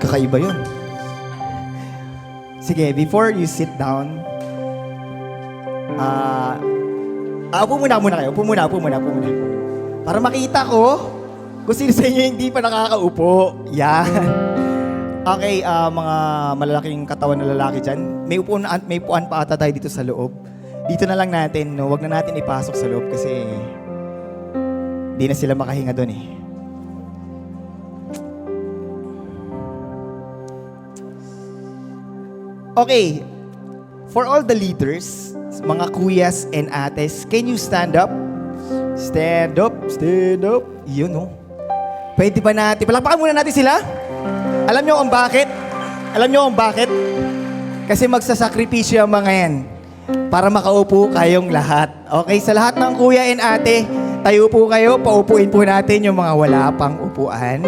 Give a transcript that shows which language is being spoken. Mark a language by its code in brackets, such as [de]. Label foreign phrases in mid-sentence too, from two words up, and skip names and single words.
[tl] ba yun? Sige, [en] before you sit down, [tl] upo muna kayo. Upo muna. Para makita ko kung sino sa inyo hindi pa nakakaupo. Yan. Okay, mga malalaking katawan na lalaki dyan. May upuan pa ata tayo dito sa loob. Dito na lang natin, no? Huwag na natin ipasok sa loob kasi di na sila makahinga doon eh. [en] Okay, for all the leaders, [tl] mga kuyas [en] and ates, can you stand up? Stand up. [tl] Yun, no? Pwede ba natin? Palakpakan muna natin sila. Alam nyo kung bakit? Kasi magsasakripisyo ang mga yan para makaupo kayong lahat. Okay, sa lahat ng kuya and ate, tayo po kayo, paupuin po natin yung mga wala pang upuan.